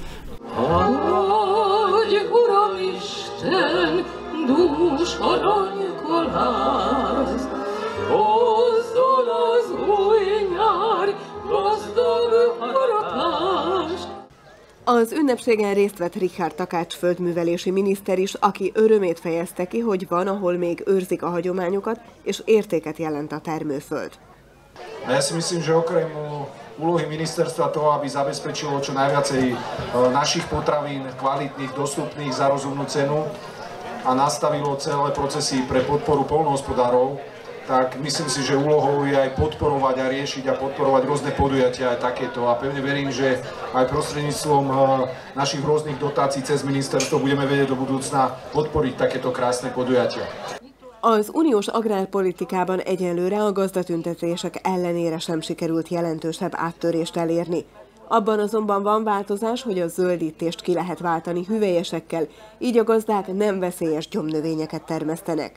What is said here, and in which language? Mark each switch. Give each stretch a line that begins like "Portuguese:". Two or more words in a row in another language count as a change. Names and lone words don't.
Hungarian: Adj, Uramisten, dús aranykalász, hozzon az új nyár gazdag harapást. Az ünnepségen részt vett Richard Takács földművelési miniszter is, aki örömét fejezte ki, hogy van, ahol még őrzik a hagyományokat, és értéket jelent a termőföld.
Slovak: Ja si myslím, že okrem úlohy ministerstva toho, aby zabezpečilo čo najviacej našich potravín kvalitných, dostupných za rozumnú cenu a nastavilo celé procesy pre podporu poľnohospodárov, tak myslím si, že úlohou je aj podporovať a riešiť a podporovať rôzne podujatia aj takéto. A pevne verím, že aj prostredníctvom našich rôznych dotácií cez ministerstvo budeme vedieť do budúcna podporiť takéto krásne podujatia.
Hungarian: Az uniós agrárpolitikában egyelőre a gazdatüntetések ellenére sem sikerült jelentősebb áttörést elérni. Abban azonban van változás, hogy a zöldítést ki lehet váltani hüvelyesekkel, így a gazdák nem veszélyes gyomnövényeket termesztenek.